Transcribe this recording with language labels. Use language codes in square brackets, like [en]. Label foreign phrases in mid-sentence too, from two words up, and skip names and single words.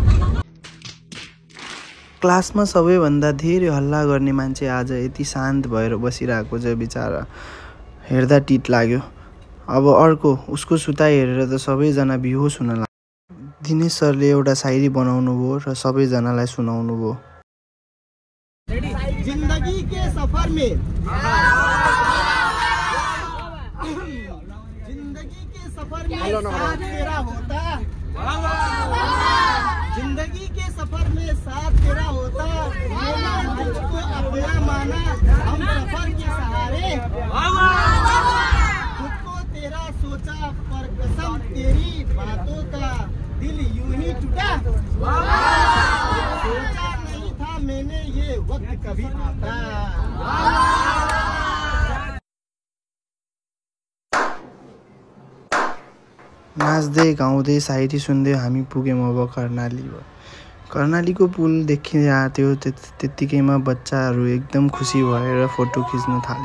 [ne] क्लासमा सबैभन्दा धेरै हल्ला गर्ने मान्छे आज यति शान्त भएर बसिरहेको छ। बिचारा हेर्दा टिट लाग्यो। अब अर्को उसको सुताइ हेरेर त सबैजना बेहोस हुन लाग्यो। दिनेश सरले एउटा शायरी बनाउनु भयो र सबैजनालाई सुनाउनु भयो। [hi] जिंदगी के सफर में साथ तेरा होता, जिंदगी के सफर में साथ तेरा होता, मैंने तुझको अपना माना हम सफर के सहारे, खुद को तेरा सोचा पर कसम तेरी बातों का दिल यूं ही टूटा, सोचा नहीं था मैंने ये वक्त कभी आता। [ne] नाच्दै गाउँदै शायरी सुन्दै हामी पुग्यौं अब कर्णाली। कर्णालीको पुल देखिरहेको थियो। त्यतिकैमा बच्चाहरू एकदम खुसी भएर फोटो खिच्न थाले।